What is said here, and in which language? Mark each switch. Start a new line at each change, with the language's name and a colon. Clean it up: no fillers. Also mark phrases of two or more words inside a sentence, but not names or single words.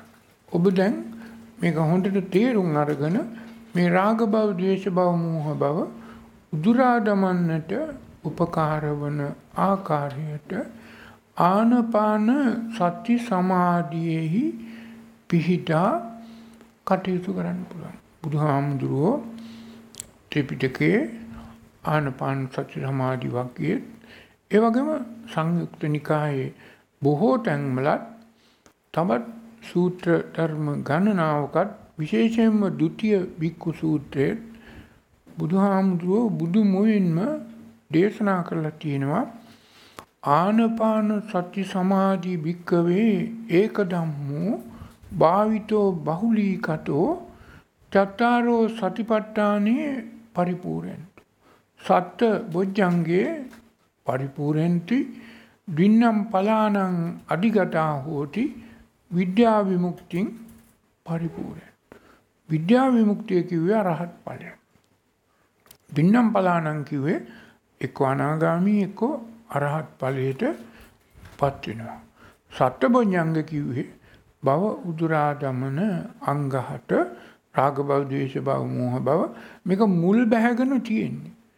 Sinhala: ඔබ දැන් මේක හොඳට තේරුම් අරගෙන මේ රාග භව, ද්වේෂ භව, මෝහ භව උදුරා දමන්නට උපකාර වන ආකාරයට ආනපාන සති සමාධියෙහි පිහිටා කටයුතු කරන්න පුළුවන්. බුදුහාමුදුරුවෝ ත්‍රිපිටකයේ ආනපාන සති සමාධි වග්ගයේ ඒ වගේම සංයුක්ත නිකායේ බොහෝ තැන්වලත් තවත් සූත්‍ර ධර්ම ගණනාවකත් විශේෂයෙන්ම ဒုတိ ය භික්ඛු සූත්‍රයේ බුදුහාමුදුරුවෝ බුදු මොයින්ම දේශනා කරලා තියෙනවා
Pali: ආනපාන සති සමාධි භික්කවේ ඒක ධම්මෝ භාවිතෝ බහුලීකතෝ චත්තාරෝ සතිපට්ඨානේ පරිපූර්ණන්ති. සත්ත බොජ්ජංගේ පරිපූර්ණන්ති දින්නම් පලානං අධිගතා හෝති විද්‍යා විමුක්තිං පරිපූර්ණ.
Sinhala: විද්‍යා විමුක්තිය කිව්වේ අරහත් ඵලය.
Pali: දින්නම් පලානං
Sinhala: කිව්වේ එක්ක අනාගාමී එක්ක අරහත් ඵලයට පත් වෙනවා. සත්බොඥංග කිව්වේ භව උදුරා දමන අංග 8 රාග භව, ද්වේෂ භව, මෝහ භව මේක මුල් බැහැගෙන තියෙන්නේ.